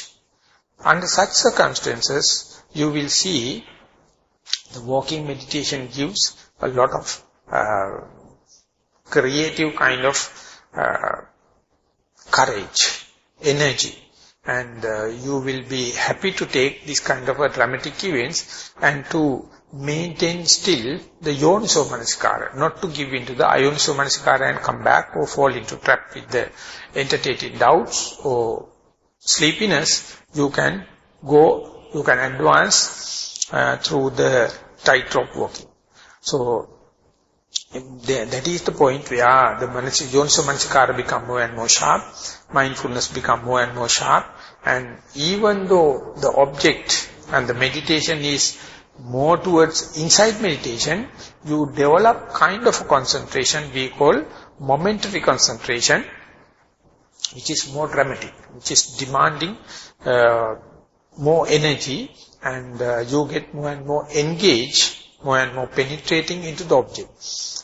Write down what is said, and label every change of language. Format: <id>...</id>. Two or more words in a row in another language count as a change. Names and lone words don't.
<en>Under such circumstances, you will see the walking meditation gives a lot of creative kind of courage, energy, and you will be happy to take this kind of a dramatic events and to maintain still the</en> <pi>yoniso manasikara,</pi> <en>not to give into the</en> <pi>ayoniso manasikara</pi> <en>and come back or fall into trap with the entertaining doubts or sleepiness. You can go, you can advance through the tightrope walking. So that is the point where the</en> <pi>yoniso manasikara</pi> <en>become more and more sharp, mindfulness become more and more sharp, and even though the object and the meditation is more towards inside meditation, you develop kind of a concentration we call momentary concentration, which is more dramatic, which is demanding more energy, and you get more and more engaged, more and more penetrating into the object.</en>